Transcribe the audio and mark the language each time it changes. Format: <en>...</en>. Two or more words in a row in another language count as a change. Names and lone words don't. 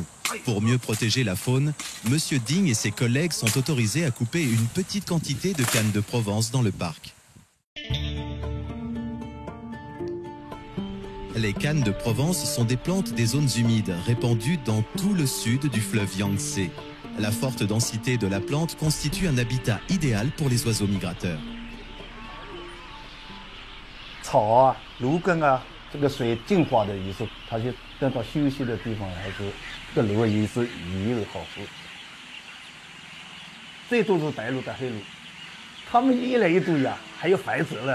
<fr>Pour mieux protéger la faune, Monsieur Ding et ses collègues sont autorisés à couper une petite quantité de cannes de Provence dans le parc. Les cannes de Provence sont des plantes des zones humides répandues dans tout le sud du fleuve Yangtze. La forte densité de la plante constitue un habitat idéal pour les oiseaux migrateurs.</fr> <zh>草啊，芦根啊，这个水净化的意思，它就等到休息的地方，还是这个芦也是鱼有好处。最多是白鹭和黑鹭，它们越来越多呀，还有繁殖了。</zh>